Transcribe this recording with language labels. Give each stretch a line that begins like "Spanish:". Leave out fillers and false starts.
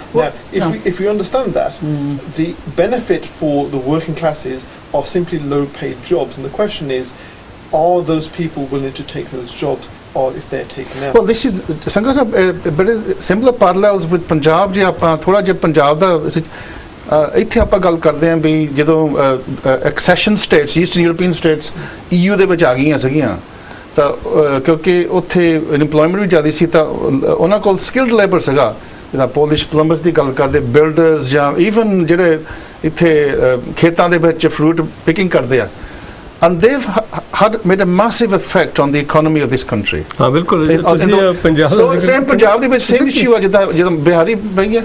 English: Now, if we understand that, the benefit for the working classes are simply low-paid jobs, and the question is, are those people willing to take those jobs, or if they're taken out? Well, this is Sangha Sahab, very similar parallels with Punjab.
Punjabi: ਜੇ ਆਪਾਂ ਥੋੜਾ ਜਿਹਾ ਪੰਜਾਬ ਦਾ ਇੱਥੇ ਆਪਾਂ ਗੱਲ ਕਰਦੇ ਹਾਂ ਵੀ ਜਦੋਂ accession status eastern European status EU ਦੇ ਵਿੱਚ ਆ ਗਈਆਂ ਸੀਗੀਆਂ ਤਾਂ ਕਿਉਂਕਿ ਉੱਥੇ ਅਨਪਲੋਇਮੈਂਟ ਵੀ ਜ਼ਿਆਦਾ ਸੀ ਤਾਂ ਉਹਨਾਂ ਕੋਲ ਸਕਿਲਡ ਲੇਬਰ ਸੀਗਾ ਜਿੱਦਾਂ ਪੋਲਿਸ਼ ਪਲੰਬਰਸ ਦੀ ਗੱਲ ਕਰਦੇ ਬਿਲਡਰਸ ਜਾਂ ਈਵਨ ਜਿਹੜੇ ਇੱਥੇ ਖੇਤਾਂ ਦੇ ਵਿੱਚ ਫਰੂਟ ਪਿਕਿੰਗ ਕਰਦੇ ਆ.
English: And they've made a massive effect on the economy of this country.
Punjabi: हाँ बिल्कुल. So same ਪੰਜਾਬ ਦੇ ਵਿੱਚ same issue ਆ ਜਦੋਂ ਬਿਹਾਰੀ ਪਈਆਂ